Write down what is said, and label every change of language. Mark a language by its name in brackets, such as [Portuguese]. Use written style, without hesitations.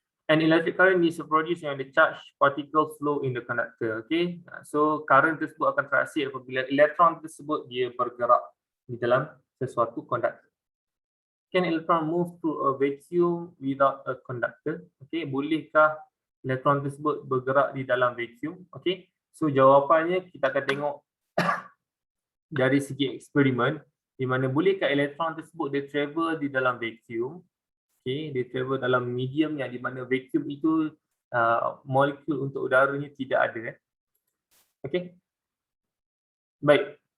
[English] An electric current is produced when the charge particle flow in the conductor. Okay. [Malay] So current tersebut akan terhasil apabila elektron tersebut dia bergerak di dalam sesuatu conductor. [English] Can electron move through a vacuum without a conductor? [Malay] Okay. Bolehkah elektron tersebut bergerak di dalam vacuum? Okay. So jawapannya kita akan tengok dari segi eksperimen, di mana bolehkah elektron tersebut dia travel di dalam vacuum. Okay, dia travel dalam medium yang di mana vacuum itu molekul untuk udaranya tidak ada. Okay. Baik.